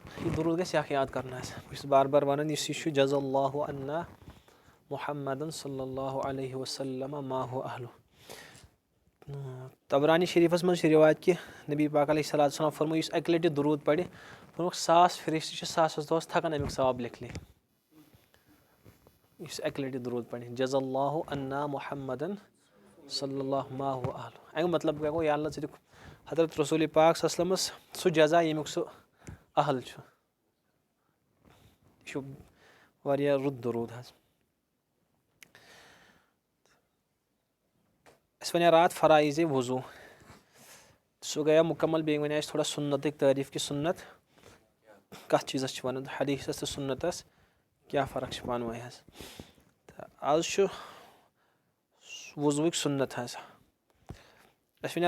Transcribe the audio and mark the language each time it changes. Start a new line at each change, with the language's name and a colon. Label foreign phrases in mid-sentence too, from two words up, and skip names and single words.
Kashmiri: दुरूद गژھِ اکھ یاد کرُن حظ بہٕ چھُس بار بار ونان یُس یہِ چھُ
Arabic: جزاللہُ عنا محمدن صلی اللہ علیہ وسلم ما هو اہلُہ
Kashmiri: تبرانی شریفس منٛز چھِ رِوایت کہِ نبی پاک
Arabic: علیہ صلاتُ وسلام
Kashmiri: فرموو یُس اکہِ لٹہِ دروٗد پرِ فرمووُکھ 1000 فرشتہٕ چھِ ساسس دۄہس تھکان امیُک ثواب لیکھنہِ یُس اکہِ لٹہِ دروٗد پرِ
Arabic: جزاللہُ عنا محمدن صلی اللہ ما هو اہلُہ
Kashmiri: امیُک مطلب کیاہ گوٚو یا اللہ ژٕ دِکھ حضرت رسوٗلِ پاک صلی اللہ علیہ وسلمس سُہ جزا ییٚمیُک سُہ اہل چھُ یہِ چھُ واریاہ رُت دروٗد حظ اَسہِ وَنیو راتھ فرایضے وضوٗ سُہ گٔیو مُکمل بیٚیہِ وَنیو اَسہِ تھوڑا سُنتٕکۍ تعریٖف کہِ سُنت کَتھ چیٖزس چھِ وَنان حدیٖثس تہٕ سُنتس کیاہ فرق چھِ پانہٕ ؤنۍ حظ تہٕ آز چھُ وضوٗوٕکۍ سُنت حظ اَسہِ وَنیو